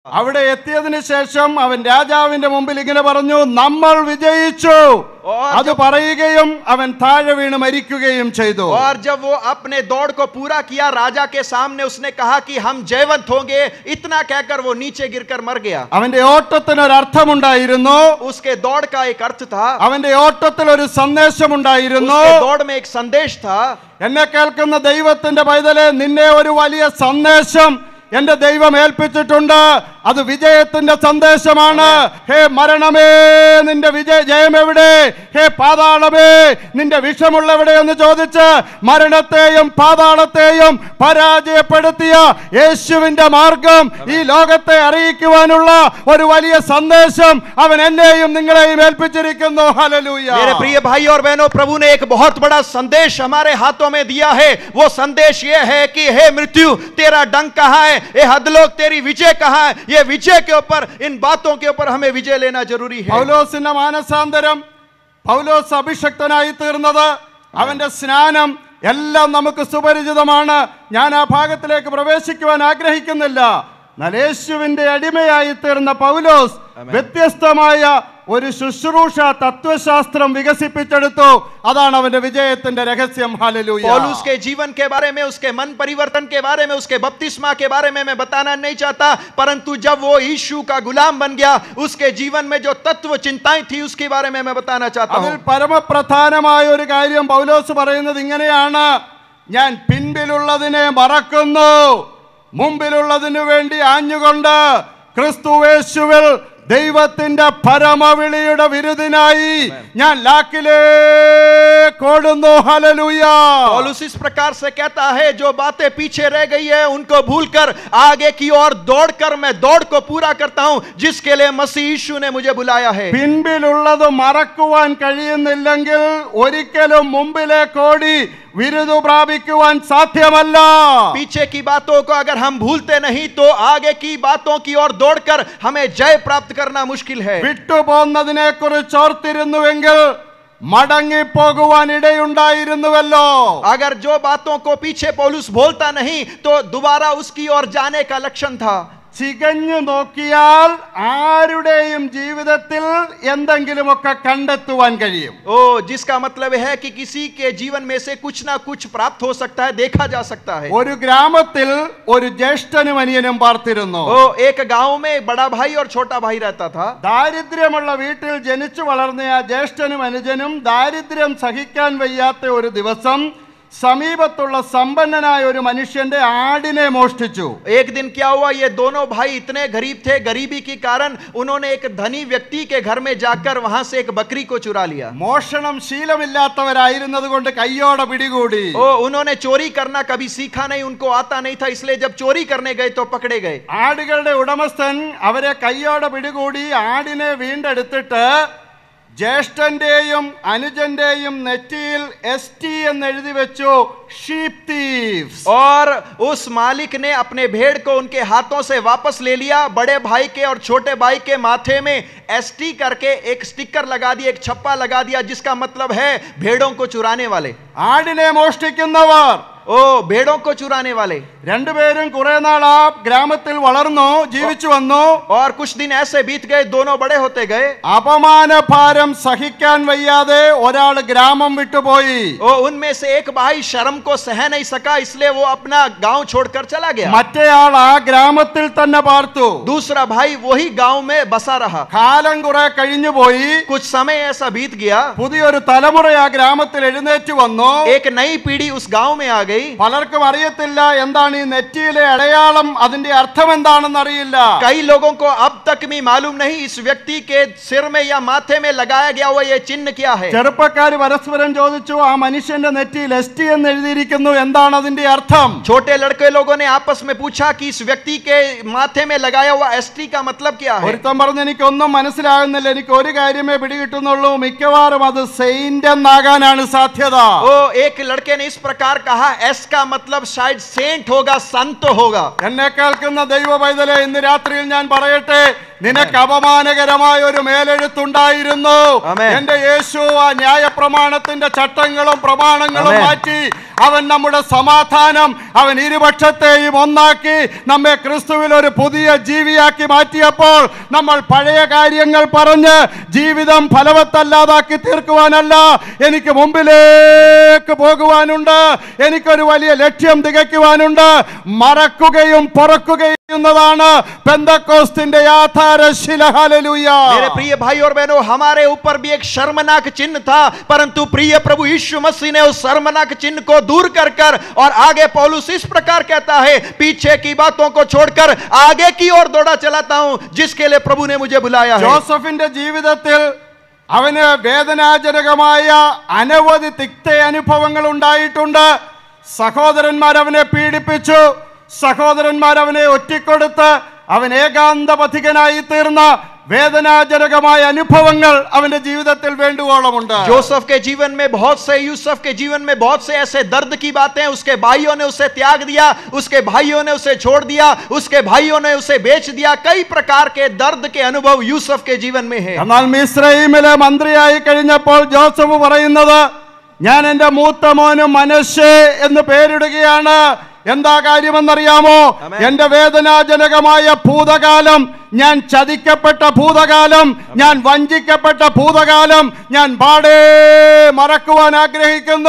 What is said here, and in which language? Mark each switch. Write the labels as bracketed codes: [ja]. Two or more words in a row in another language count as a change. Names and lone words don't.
[ml] അവിടെ എത്തിയതിനു ശേഷം അവൻ രാജാവിന്റെ മുമ്പിൽ ഇങ്ങനെ പറഞ്ഞു, നമ്മൾ വിജയിച്ചു. അത് പറയുകയും അവൻ താഴെ വീണ് മരിക്കുകയും ചെയ്തു. [hi] और जब वो अपने दौड़ को पूरा किया, राजा के सामने उसने कहा कि हम जयवंत होंगे, इतना कहकर वो नीचे गिरकर मर गया. [ml] അവന്റെ ഓട്ടത്തിന് ഒരു അർത്ഥമുണ്ടായിരുന്നു. [hi] उसके दौड़ का एक अर्थ था. [ml] അവന്റെ ഓട്ടത്തിൽ ഒരു സന്ദേശമുണ്ടായിരുന്നു. [hi] उसके दौड़ में एक संदेश था. [ml] എന്നെ കേൾക്കുന്ന ദൈവത്തിന്റെ പൈതലേ, നിന്നെ ഒരു വലിയ സന്ദേശം എന്റെ ദൈവം ഏൽപ്പിച്ചിട്ടുണ്ട്. അത് വിജയത്തിന്റെ സന്ദേശമാണ്. ഹേ മരണമേ, നിന്റെ ജയം എവിടെ? ഹേ പാതാളമേ, നിന്റെ വിഷമുള്ളവിടെ എന്ന് ചോദിച്ച് മരണത്തെയും പാതാളത്തെയും പരാജയപ്പെടുത്തിയ യേശുവിന്റെ മാർഗം ഈ ലോകത്തെ അറിയിക്കുവാനുള്ള ഒരു വലിയ സന്ദേശം അവൻ എന്നെയും നിങ്ങളെയും ഏൽപ്പിച്ചിരിക്കുന്നു. ഹല്ലേലൂയ. [hi] मेरे प्रिय भाई और बहनों, प्रभु ने एक बहुत बड़ा संदेश हमारे हाथों में दिया है. वो संदेश ये है कि हे मृत्यु, तेरा डंक कहां है? हे हदलोक, तेरी विजय कहां है? ये विजय के ऊपर, इन बातों के ऊपर हमें विजय लेना जरूरी है. [ml] പൗലോസിന്റെ മാനസാന്തരം, പൗലോസ് അഭിഷക്തനായി തീർന്നത്, അവന്റെ സ്നാനം എല്ലാം നമുക്ക് സുപരിചിതമാണ്. ഞാൻ ആ ഭാഗത്തിലേക്ക് പ്രവേശിക്കുവാൻ ആഗ്രഹിക്കുന്നില്ല. എന്നാൽ യേശുവിന്റെ അടിമയായി തീർന്ന പൗലോസ് വ്യത്യസ്തമായ ഒരു ശുശ്രൂഷ തത്വശാസ്ത്രം വികസിപ്പിച്ചെടുത്തു. അതാണ് അവന്റെ വിജയത്തിന്റെ രഹസ്യം. ഹല്ലേലൂയ. [hi] पौलुस के जीवन के बारे में, उसके मन परिवर्तन के बारे में, उसके बपतिस्मा के बारे में मैं बताना नहीं चाहता, परंतु जब वो यीशु का गुलाम बन गया, उसके जीवन में जो तत्व चिंताएं थी उसके बारे में मैं बताना चाहता हूं. [ml] അതിൽ പരമപ്രധാനമായ ഒരു കാര്യം പൗലോസ് പറയുന്നത് ഇങ്ങനെയാണ്: ഞാൻ പിൻപിലുള്ളതിനെ മറക്കുന്നു, മുമ്പിലുള്ളതിനു വേണ്ടി ആഞ്ഞുകൊണ്ട് ക്രിസ്തുയേശുവിൽ ദൈവത്തിന്റെ പരമവിളിയുടെ വിരുദിനായി ഞാൻ ലാക്കിലേക്ക് ഓടുന്നു. ഹല്ലേലൂയ. [hi] पौलुस इस प्रकार से कहता है, जो बातें पीछे रह गई है उनको भूलकर आगे की ओर दौड़कर मैं दौड़ को पूरा करता हूं, जिसके लिए मसीह यीशु ने मुझे बुलाया है. [ml] പിൻപിലുള്ളത് മറക്കുവാൻ കഴിയുന്നില്ലെങ്കിൽ ഒരിക്കലും മുമ്പിലേക്ക് ഓടി വിരുദു പ്രാപിക്കുവാൻ സാധ്യമല്ല. [hi] पीछे की बातों को अगर हम भूलते नहीं तो आगे की बातों की ओर दौड़कर हमें जय प्राप्त करना मुश्किल है. [ml] വിട്ടുപോകുന്നതിനെ കുറിച്ച് ഓർത്തിരുന്നുവെങ്കിൽ മടങ്ങിപ്പോകുവാൻ ഇടയുണ്ടായിരുന്നുവല്ലോ. [hi] अगर जो बातों को पीछे पौलुस भूलता नहीं तो दोबारा उसकी ओर जाने का लक्षण था. [ml] ചികഞ്ഞു നോക്കിയാൽ ആരുടെയും ജീവിതത്തിൽ എന്തെങ്കിലുമൊക്കെ കണ്ടെത്തുവാൻ കഴിയും. [hi] ओ, जिसका मतलब है कि किसी के जीवन में से कुछ ना कुछ प्राप्त हो सकता है, देखा जा सकता है. [ml] ഒരു ഗ്രാമത്തിൽ ഒരു ജ്യേഷ്ഠനും അനിയനും പാർത്തിരുന്നു. [hi] ओ, एक गांव में बड़ा भाई और छोटा भाई रहता था. [ml] ദാരിദ്ര്യമുള്ള വീട്ടിൽ ജനിച്ചു വളർന്ന ആ ജ്യേഷ്ഠനും അനുജനും ദാരിദ്ര്യം സഹിക്കാൻ വയ്യാത്ത ഒരു ദിവസം സമീപത്തുള്ള സമ്പന്നനായ ഒരു മനുഷ്യന്റെ ആടിനെ മോഷ്ടിച്ചു. [hi] एक दिन क्या हुआ, ये दोनों भाई इतने गरीब थे, गरीबी के कारण उन्होंने एक धनी व्यक्ति के घर में जाकर वहां से एक बकरी को चुरा लिया. [ml] മോഷണം ശീലമില്ലാത്തവരായിരുന്നത് കൊണ്ട് കയ്യോടെ പിടികൂടി. [hi] ओ, उन्होंने चोरी करना कभी सीखा नहीं, उनको आता नहीं था, इसलिए जब चोरी करने गए तो पकड़े गए. [ml] ആടുകളുടെ ഉടമസ്ഥൻ അവരെ കയ്യോടെ പിടികൂടി ആടിനെ വീണ്ടെടുത്തിട്ട് ജ്യേഷ്ഠന്റെയും അനുജന്റെയും നെറ്റിയിൽ ST എന്ന് എഴുതി വെച്ചു, [en] sheep thieves. [hi] और उस मालिक ने अपने भेड़ को उनके हाथों से वापस ले लिया. बड़े भाई के और छोटे भाई के माथे में ST करके एक स्टिकर लगा दिया, एक छप्पा लगा दिया, जिसका मतलब है भेड़ों को चुराने वाले. [ml] ആടിനെ മോഷ്ടിക്കുന്നവർ, [hi] ओ, भेड़ों को चुराने वाले. [ml] രണ്ടുപേരും കുറെ നാൾ ആ ഗ്രാമത്തിൽ വളർന്നു ജീവിച്ചു വന്നു. [hi] और कुछ दिन ऐसे बीत गए, दोनों बड़े होते गए. [ml] അപമാനഭാരം സഹിക്കാൻ വയ്യാതെ ഒരാൾ ഗ്രാമം വിട്ടുപോയി. [hi] ओ, उनमें से एक भाई शर्म को सह नहीं सका, इसलिए वो अपना गांव छोड़कर चला गया. [ml] മറ്റേയാൾ ആ ഗ്രാമത്തിൽ തന്നെ പാർത്തു. [hi] दूसरा भाई वही गांव में बसा रहा. [ml] കാലം കുറെ കഴിഞ്ഞുപോയി. [hi] कुछ समय ऐसा बीत गया, [ml] പുതിയൊരു തലമുറ ആ ഗ്രാമത്തിൽ എഴുന്നേറ്റ് വന്നു. [hi] एक नई पीढ़ी उस गांव में आ गई. [ml] പലർക്കും അറിയത്തില്ല എന്താണ് ഈ നെറ്റിയിലെ അടയാളം, അതിന്റെ അർത്ഥം എന്താണെന്ന് അറിയില്ല. [hi] कई लोगों को अब तक भी मालूम नहीं इस व्यक्ति के सिर में या माथे में लगाया गया हुआ ये चिन्ह क्या है. [ml] ചെറുപ്പക്കാർ പരസ്പരം ചോദിച്ചു, ആ മനുഷ്യന്റെ നെറ്റിയിൽ ST എന്ന് എഴുതിയിരിക്കുന്നു, എന്താണ് അതിന്റെ അർത്ഥം? [hi] छोटे लड़के लोगों ने आपस में पूछा कि इस व्यक्ति के माथे में लगाया हुआ ST का मतलब क्या है. [ml] ഒരുത്തൻ പറഞ്ഞു, എനിക്കൊന്നും മനസ്സിലാകുന്നില്ല, എനിക്ക് ഒരു കാര്യമേ പിടികിട്ടുന്നുള്ളൂ, മിക്കവാറും അത് സെയിന്റ് എന്നാകാനാണ് സാധ്യത. [hi] ओ, एक लड़के ने इस प्रकार कहा, S का मतलब शायद सेंट होगा, संत होगा. [ml] എന്നെ കേൾക്കുന്ന ദൈവ പൈതലേ, ഇന്ന് രാത്രിയിൽ ഞാൻ പറയട്ടെ, നിനക്ക് അപമാനകരമായ ഒരു മേലെഴുത്തുണ്ടായിരുന്നു. എന്റെ യേശു ആ ന്യായ പ്രമാണത്തിന്റെ ചട്ടങ്ങളും പ്രമാണങ്ങളും മാറ്റി അവൻ നമ്മുടെ സമാധാനം, അവൻ ഇരുപക്ഷത്തെയും ഒന്നാക്കി നമ്മെ ക്രിസ്തുവിൽ ഒരു പുതിയ ജീവിയാക്കി മാറ്റിയപ്പോൾ നമ്മൾ പഴയ കാര്യങ്ങൾ പറഞ്ഞ് ജീവിതം ഫലവത്തല്ലാതാക്കി തീർക്കുവാനല്ല, എനിക്ക് മുമ്പിലേക്ക് പോകുവാനുണ്ട്, എനിക്കൊരു വലിയ ലക്ഷ്യം തികയ്ക്കുവാനുണ്ട്. മറക്കുകയും പൊറക്കുകയും ചെയ്യുന്നതാണ് പെന്തക്കോസ്തിന്റെ ആധാരശില. ഹല്ലേലൂയ. [hi] मेरे प्रिय भाई और बहनों, हमारे ऊपर भी एक शर्मनाक चिन्ह था, परंतु प्रिय प्रभु यीशु मसीह ने उस शर्मनाक चिन्ह को दूर कर कर और आगे पौलुस इस प्रकार कहता है, पीछे की बातों को छोड़कर आगे की ओर दौड़ा चलाता हूं जिसके लिए प्रभु ने मुझे बुलाया है. [ml] ജോസഫിന്റെ ജീവിതത്തിൽ അവന് വേദനാജനകമായ അനവധി തിക്ത അനുഭവങ്ങൾ ഉണ്ടായിട്ടുണ്ട്. സഹോദരന്മാർ അവനെ പീഡിപ്പിച്ചു, സഹോദരന്മാർ അവനെ ഒറ്റിക്കൊടുത്ത് അവൻ ഏകാന്ത പഥികനായി തീർന്ന വേദനാജനകമായ അനുഭവങ്ങൾ അവന്റെ ജീവിതത്തിൽ വേണ്ടുവോളമുണ്ട്. [hi] जोसेफ के जीवन में बहुत से, यूसुफ के जीवन में बहुत से ऐसे दर्द की बातें, उसके भाइयों ने उसे त्याग दिया, उसके भाइयों ने उसे छोड़ दिया, उसके भाइयों ने उसे बेच दिया. कई प्रकार के दर्द के अनुभव यूसुफ के जीवन में है. [ml] എന്നാൽ മിസ്രയീമിലെ മന്ത്രിയായി കഴിഞ്ഞപ്പോൾ ജോസഫ് പറയുന്നത്, ഞാൻ എന്റെ മൂത്ത മോന് മനശ്ശെ എന്ന് പേരിടുകയാണ്. എന്താ കാര്യമെന്നറിയാമോ? എന്റെ വേദനാജനകമായ ഭൂതകാലം, ഞാൻ ചതിക്കപ്പെട്ട ഭൂതകാലം, ഞാൻ വഞ്ചിക്കപ്പെട്ട ഭൂതകാലം ഞാൻ പാടേ മറക്കുവാൻ ആഗ്രഹിക്കുന്നു.